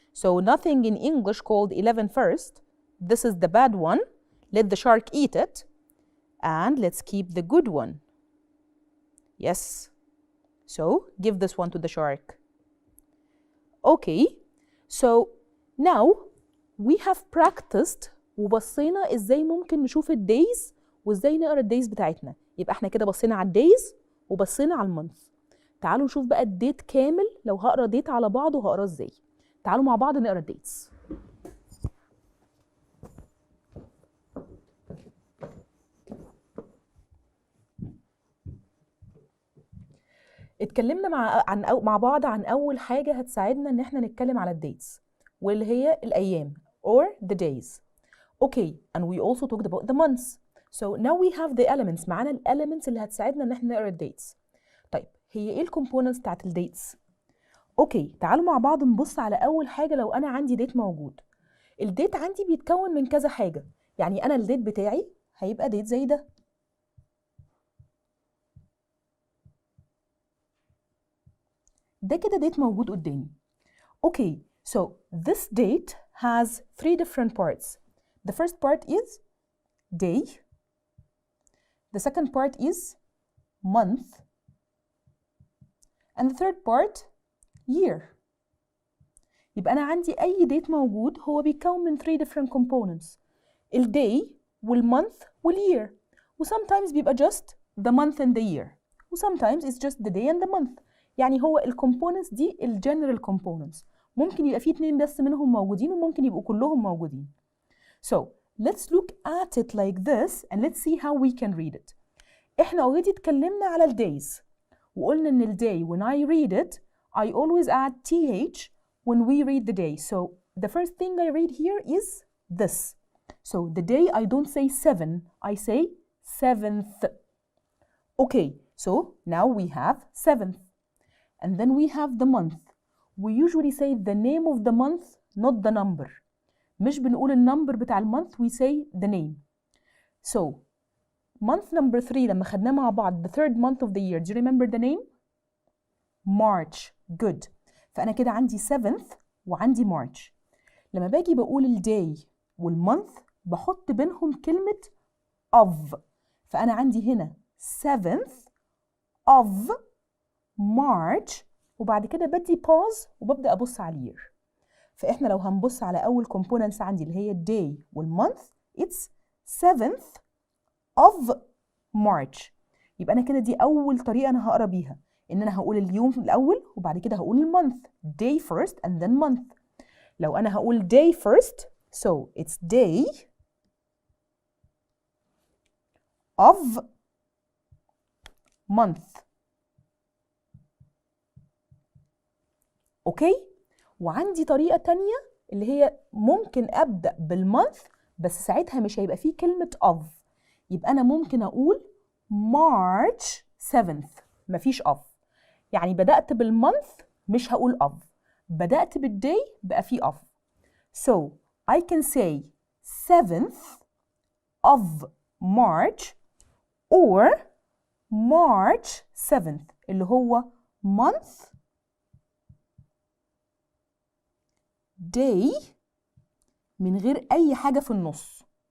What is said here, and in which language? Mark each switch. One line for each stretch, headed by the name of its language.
English: So nothing in English called 11 first. This is the bad one. Let the shark eat it. And let's keep the good one. Yes. So give this one to the shark. Okay. So now we have practiced
Arabic: وبصينا ازاي ممكن نشوف الدايز وازاي نقرا الدايز بتاعتنا. يبقى احنا كده بصينا على الدايز وبصينا على المانث. تعالوا نشوف بقى الديت كامل، لو هقرا ديت على بعضه هقراه ازاي. تعالوا مع بعض نقرا الديتس. اتكلمنا مع بعض عن اول حاجه هتساعدنا ان احنا نتكلم على الديتس، واللي هي الايام
English: or the days. Okay, and we also talked about the months. So now we have the elements.
Arabic: معانا الاليمنتس اللي هتساعدنا ان احنا نقرا الديتس. طيب هي ايه الكومبوننتس بتاعت الديتس؟ اوكي، تعالوا مع بعض نبص على اول حاجه. لو انا عندي ديت موجود، الديت عندي بيتكون من كذا حاجه. يعني انا الديت بتاعي هيبقى ديت زي ده. ده كده ديت موجود قدامي.
English: Okay, so this date has 3 different parts. The first part is day. The second part is month. And the third part year.
Arabic: يبقى أنا عندي أي date موجود هو بيتكون من
English: 3 different components. الday والmonth والyear. وsometimes بيبقى just the month and the year. وsometimes it's just the day and the month.
Arabic: يعني هو الكومبوننتس دي الجنرال components. ممكن يبقى فيه 2 بس منهم موجودين وممكن يبقوا كلهم موجودين.
English: So let's look at it like this and let's see how we can read it. احنا already
Arabic: اتكلمنا على
English: الdays وقلنا ان الday when I read it I always add th when we read the day. So the first thing I read here is this. So the day I don't say 7, I say 7th. Okay, so now we have 7th. And then we have the month. We usually say the name of the month, not the number.
Arabic: مش بنقول النمبر بتاع المونث,
English: we say the name. So month number 3
Arabic: لما خدناه مع بعض
English: the third month of the year, do you remember the name? March. Good.
Arabic: فأنا كده عندي 7th وعندي March. لما باجي بقول الday والmonth بحط بينهم كلمة of. فأنا عندي هنا
English: 7th of March
Arabic: وبعد كده بدي pause وببدأ أبص على الير. فإحنا لو هنبص على أول components عندي اللي هي day والmonth
English: it's 7th of March.
Arabic: يبقى أنا كده دي أول طريقة أنا هقرا بيها، إن أنا هقول اليوم الأول وبعد كده هقول المونث
English: day first and then month.
Arabic: لو أنا هقول
English: day first so it's day of month.
Arabic: أوكي؟ وعندي طريقة تانية اللي هي ممكن أبدأ بالمونث بس ساعتها مش هيبقى فيه كلمة of. يبقى أنا ممكن أقول
English: March 7th
Arabic: مفيش of. يعني بدأت بالمونث مش هقول of، بدأت بالday بقى فيه of.
English: So I can say 7th of March or March 7th اللي هو month day
Arabic: من غير أي حاجة في النص.